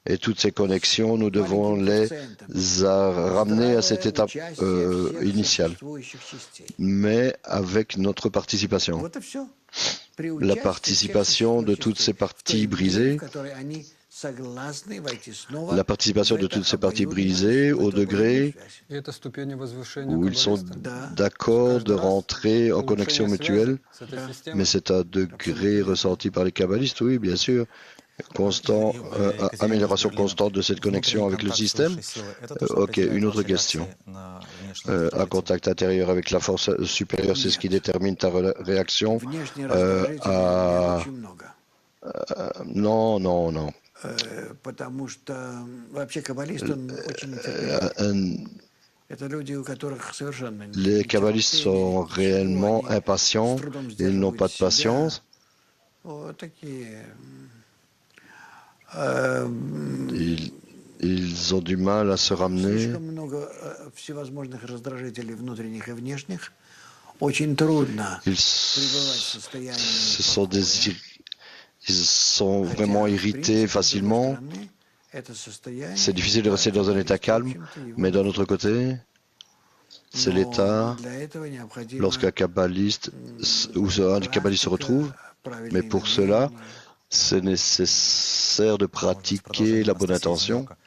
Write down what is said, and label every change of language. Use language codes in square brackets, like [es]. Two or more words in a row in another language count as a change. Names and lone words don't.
[fr] Et toutes ces connexions, nous devons les ramener à cette étape initiale, mais avec notre participation. La participation de toutes ces parties brisées, la participation de toutes ces parties brisées au degré [ru] И это ступени возвышения [fr] où ils sont [ru] каббалиста. [fr] d'accord de rentrer en connexion [ru] Улучшение [fr] mutuelle, [ru] связи с этой системой. [fr] mais c'est un degré ressenti par les kabbalistes, oui, bien sûr. Constant, amélioration constante de cette connexion avec le système. Ok, une autre question. Un contact intérieur avec la force supérieure, c'est ce qui détermine ta réaction à... Non, non, non. [ru] Потому что вообще каббалист, он очень это люди, у которых совершенно [fr] Les kabbalistes sont réellement impatients, ils n'ont pas de patience. [ru] Вот такие. [fr] Ils ont du mal à se ramener. [ru] Слишком много всевозможных раздражителей внутренних и внешних. Очень трудно пребывать в состоянии. [fr] Ils sont vraiment irrités facilement. C'est difficile de rester dans un état calme, mais d'un autre côté, c'est l'état lorsqu'un kabbaliste ou un kabbaliste se retrouve. Mais pour cela, c'est nécessaire de pratiquer la bonne intention.